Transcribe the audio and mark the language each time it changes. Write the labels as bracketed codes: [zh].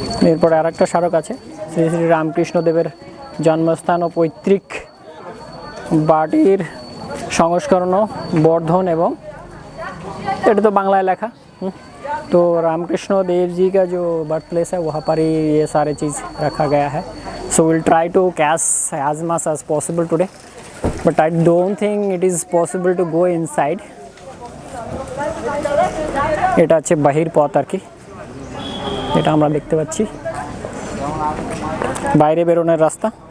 [bn] এরপরে আর একটা স্মারক আছে শ্রী শ্রী রামকৃষ্ণদেবের জন্মস্থান ও পৈতৃক বাড়ির সংস্করণ বর্ধন এবং এটা [hi] तो बांग्ला लिखा। तो रामकृष्ण देव जी का जो बर्थ प्लेस है वहाँ पर ही ये सारे चीज़ रखा गया है। [en] So will try to catch as much as possible today, but I don't think it is possible to go inside. [bn] এটা আছে বাহির পথ আর কি, এটা আমরা দেখতে পাচ্ছি বাইরে বেরোনোর রাস্তা।